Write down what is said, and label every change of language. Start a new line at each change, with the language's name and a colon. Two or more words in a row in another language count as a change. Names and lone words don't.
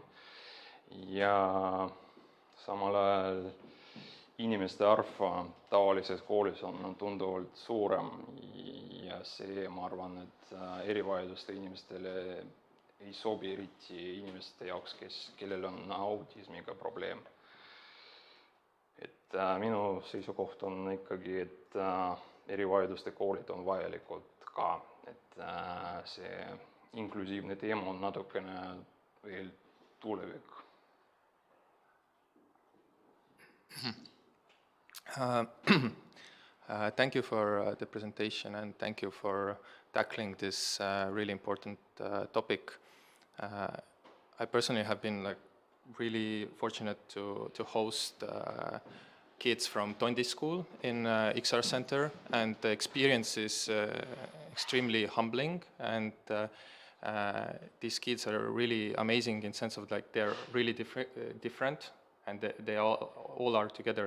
Estonian: Ja samal ajal inimeste arv tavalises koolis on tunduvalt suurem ja see, ma arvan, et erivajaduste inimestele ei sobi eriti inimeste jaoks, kellel on autismiga probleem. Et minu seisukoht on ikkagi, et erivajaduste koolid on vajalikud ka, et see inklusiivne teema on natukene veel tulevik.
English: Thank you for the presentation and thank you for tackling this really important topic. I personally have been really fortunate to host kids from Tondi school in XR Center, and the experience is extremely humbling, and these kids are really amazing in sense of they're really different, and they all are together.